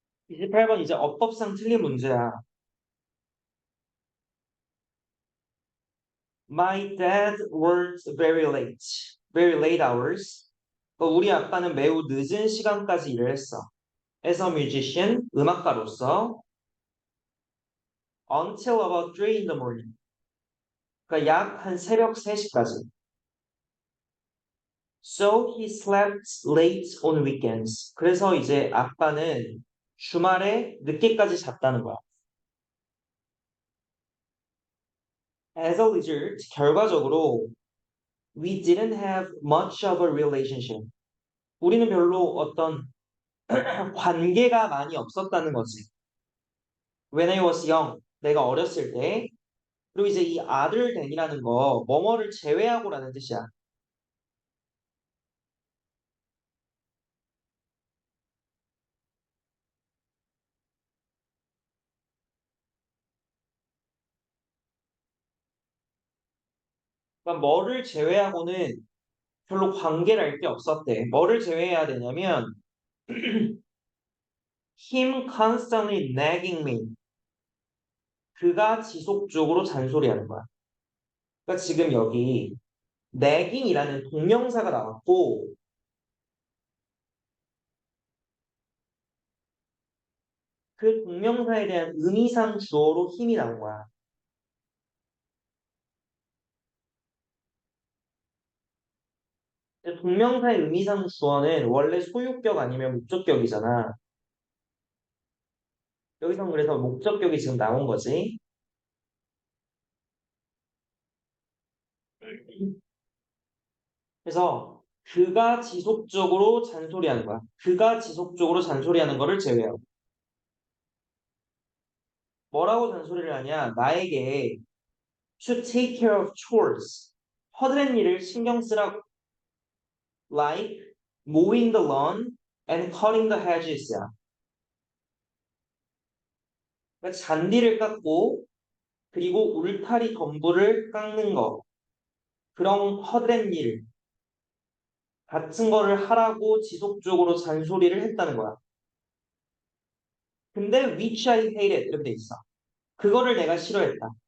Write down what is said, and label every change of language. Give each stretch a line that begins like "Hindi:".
Korean: 28번 이제 어법상 틀린 문제야.
English: My dad works very late. Very late hours.
Korean: 우리 아빠는 매우 늦은 시간까지 일을 했어.
English: As a musician,
Korean: 음악가로서
English: until about 3 in the morning.
Korean: 그러니까 약 한 새벽 3시까지.
English: So he slept late on weekends.
Korean: 그래서 이제 아빠는 주말에 늦게까지 잤다는 거야.
English: As a result,
Korean: 결과적으로
English: we didn't have much of a relationship.
Korean: 우리는 별로 어떤 관계가 많이 없었다는 거지.
English: When I was young,
Korean: 내가 어렸을 때. 그리고 이제 이 other than이라는 거, 뭐뭐를 제외하고라는 뜻이야. 그러니까 뭐를 제외하고는 별로 관계를 알 게 없었대. 뭐를 제외해야 되냐면
English: him constantly nagging me.
Korean: 그가 지속적으로 잔소리하는 거야. 그러니까 지금 여기 nagging이라는 동명사가 나왔고 그 동명사에 대한 의미상 주어로 힘이 나온 거야. 근데 동명사의 의미상 주어는 원래 소유격 아니면 목적격이잖아. 여기서 그래서 목적격이 지금 나온 거지. 그래서 그가 지속적으로 잔소리하는 거야. 그가 지속적으로 잔소리하는 거를 제외하고. 뭐라고 잔소리를 하냐? 나에게
English: to take care of chores.
Korean: 허드렛 일을 신경 쓰라고.
English: Like mowing the lawn and cutting the hedges야.
Korean: 그러니까 잔디를 깎고 그리고 울타리 덤불을 깎는 거. 그런 허드렛 일 같은 거를 하라고 지속적으로 잔소리를 했다는 거야. 근데
English: which I hated
Korean: 이렇게 돼 있어. 그거를 내가 싫어했다.